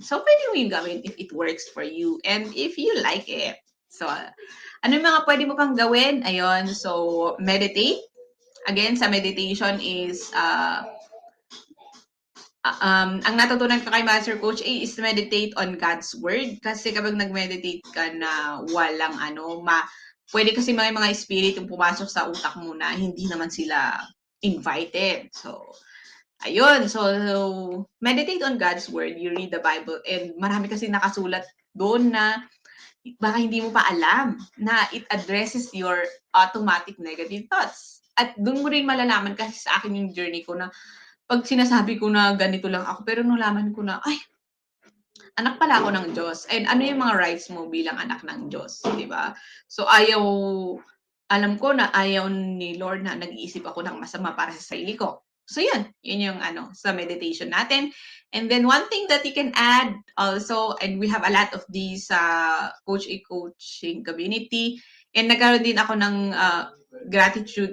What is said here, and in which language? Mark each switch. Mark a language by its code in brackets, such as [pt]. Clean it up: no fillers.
[en] So, [tl] pwede mo yung gawin [en] if it works for you and if you like it. [tl] So, ano yung mga pwede mo pang gawin? Ayun, so, meditate. Again, sa meditation is, ang natutunan ko kay Master Coach A is [en] meditate on God's Word. [tl] Kasi kapag nag-meditate ka na walang pwede kasi may mga spirit yung pumasok sa utak mo na hindi naman sila invited. [en] So, ayun. So, meditate on God's Word. You read the Bible. [tl] And marami kasi nakasulat doon na baka hindi mo pa alam na [en] it addresses your automatic negative thoughts. [tl] At doon mo rin malalaman kasi sa akin yung journey ko na pag sinasabi ko na ganito lang ako, pero nalaman ko na, ay, anak pala ako ng Diyos. And ano yung mga rights mo bilang anak ng Diyos, di ba? So, alam ko na ayaw ni Lord na nag-iisip ako ng masama para sa sarili ko. So, yun yung sa meditation natin. [en] And then, one thing that you can add also, and we have a lot of these Coach A coaching community, and [tl] nagkaroon din ako ng [en] gratitude.